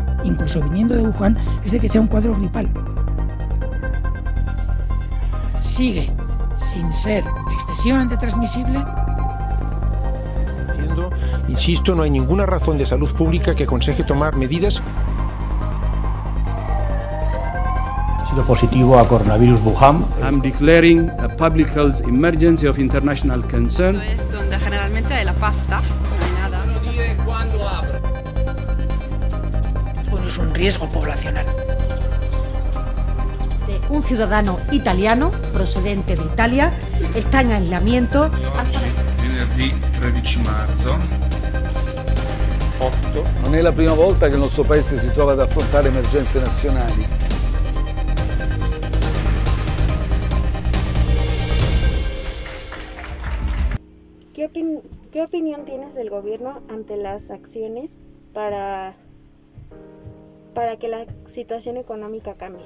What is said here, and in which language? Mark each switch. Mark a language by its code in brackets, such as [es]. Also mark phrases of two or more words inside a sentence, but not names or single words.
[es] incluso viniendo de Wuhan, es de que sea un cuadro gripal. Sigue sin ser excesivamente transmisible. Insisto, no hay ninguna razón de salud pública que aconseje tomar medidas. Ha sido positivo a coronavirus Wuhan. [en] I'm declaring a public health emergency of international concern. [es] Esto es donde generalmente hay la pasta, no hay nada. Bueno, es un riesgo poblacional. Un ciudadano italiano procedente de Italia está en aislamiento hasta [it] venerdì 13 marzo. Non è la prima volta che il nostro paese si trova ad affrontare emergenze nazionali. [es] ¿Qué opinión tienes del gobierno ante las acciones para que la situación económica cambie?